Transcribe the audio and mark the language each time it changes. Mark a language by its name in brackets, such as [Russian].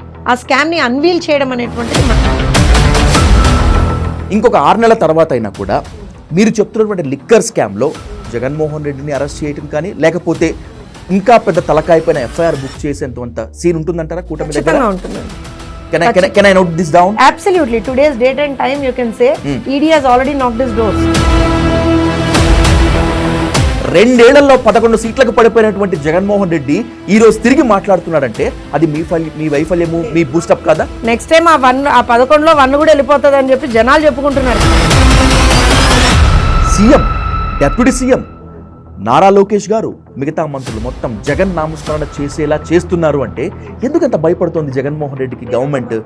[Telugu] ఆ స్కామ్ని అన్వీల్ చేయడం అనేటువంటిది ఇంకొక 6 నెలల తర్వాత అయినా కూడా మీరు చెప్తున్నటువంటి లిక్కర్ స్కామ్లో జగన్మోహన్ రెడ్డిని అరెస్ట్ చేయడం కానీ లేకపోతే ఇంకా పెద్ద తలకాయపైన ఎఫ్ఐఆర్ బుక్ చేసేంత సీన్ ఉంటుందంటారా కూటమి దగ్గర? ఉంటుందండి. [English] Can I note this down? Absolutely. Today's date and time you can say ED has already knocked his doors. [Telugu] 2 ఏళ్లలో 11 సీట్లకు పడిపోయినటువంటి జగన్మోహన్ రెడ్డి ఈ రోజు తిరిగి మాట్లాడుతున్నాడంటే అది మీ వైఫల్యము, మీ బూస్టప్ కదా? నెక్స్ట్ టైం ఆ 11లో 1 కూడా వెళ్ళిపోతుంది అని చెప్పి జనాలు చెప్పుకుంటున్నారు. CM, deputy CM Nara Lokesh గారు మిగతా మంత్రులు మొత్తం జగన్ నామస్మరణ చేసేలా చేస్తున్నారు అంటే ఎందుకంత భయపడుతోంది జగన్మోహన్ రెడ్డికి గవర్నమెంట్?